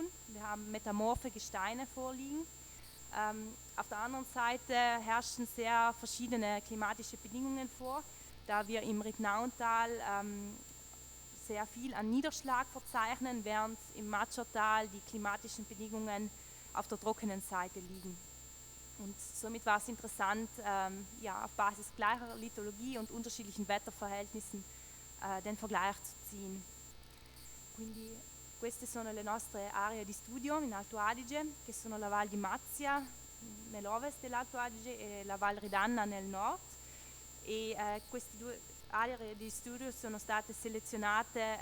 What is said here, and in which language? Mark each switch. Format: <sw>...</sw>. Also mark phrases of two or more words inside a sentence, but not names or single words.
<de>Wir haben metamorphe Gesteine vorliegen. Auf der anderen Seite herrschen sehr verschiedene klimatische Bedingungen vor, da wir im Rittnauntal sehr viel an Niederschlag verzeichnen, während im Matschertal die klimatischen Bedingungen auf der trockenen Seite liegen. Und somit war es interessant, auf Basis gleicher Lithologie und unterschiedlichen Wetterverhältnissen den Vergleich zu ziehen.</de> <it>Quindi queste sono le nostre aree di studio in Alto Adige, che sono la Val di Mazia nell'ovest dell'Alto Adige e la Val Ridanna nel nord, e queste due aree di studio sono state selezionate</it>